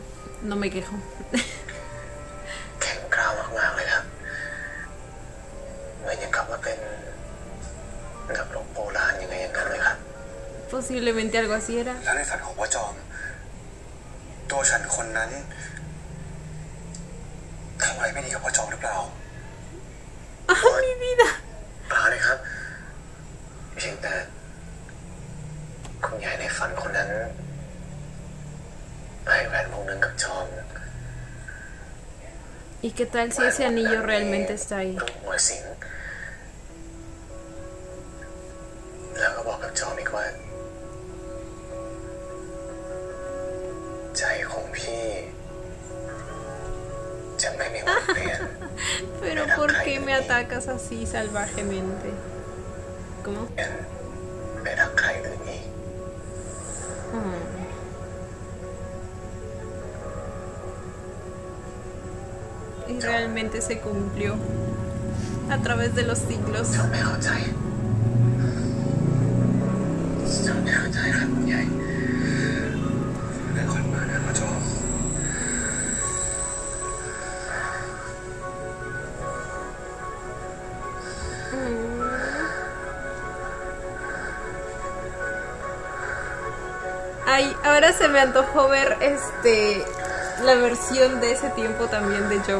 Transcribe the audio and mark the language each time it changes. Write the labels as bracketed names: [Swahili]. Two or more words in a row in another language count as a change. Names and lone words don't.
[Spanish] No me quejo. Posiblemente algo así era. [Thai] แล้วในฝันของว่าจอมตัวฉันคนนั้นทำอะไรไม่ดีกับพ่อจอมหรือเปล่า [Spanish] ¡Ah, mi vida! [Thai] เปล่าเลยครับเพียงแต่คุณยายในฝันคนนั้นให้แหวนวงนึงกับจอม [Spanish] ¿Y qué tal si ese anillo realmente está ahí? [Thai] รูปหัวสิงแล้วก็บอกกับจอมอีกว่าใจของพี่จะไม่มีวันเปลี่ยน [Spanish] Pero ¿por qué me atacas así salvajemente? ¿Cómo? [Thai] ไปรักใครอื่นอีก [Spanish] Y realmente se cumplió a través de los siglos. [Thai] จอมไม่เข้าใจจอมไม่เข้าใจครับคุณยายได้คนมานะพ่อจอม [Spanish] Ay, ahora se me antojó ver la versión de ese tiempo también de John.